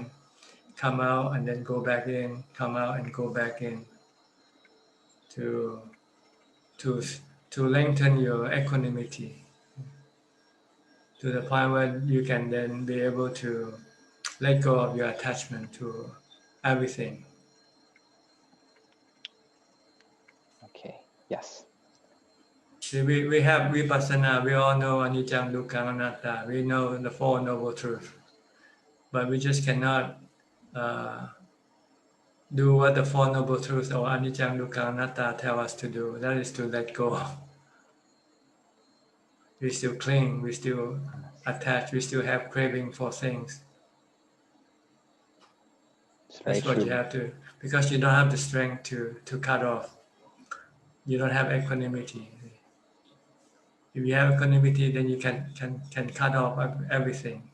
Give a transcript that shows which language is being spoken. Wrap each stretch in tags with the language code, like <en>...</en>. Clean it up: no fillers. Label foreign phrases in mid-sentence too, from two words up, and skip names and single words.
<en>Come out and then go back in, come out and go back in to lengthen your equanimity to the point where you can then be able to let go of your attachment to everything. Okay, yes. See, we have vipassana, we all know</en> <pi>anicca, dukkha, anatta,</pi> <en>we know the Four Noble Truths, but we just cannot do what the Four Noble Truths or</en> <pi>anicca, dukkha, anatta</pi> <en>tell us to do. That is to let go. We still cling, we still attach, we still have craving for things. That's what you have to, because you don't have the strength to cut off. You don't have equanimity. If you have equanimity, then you can cut off everything.</en>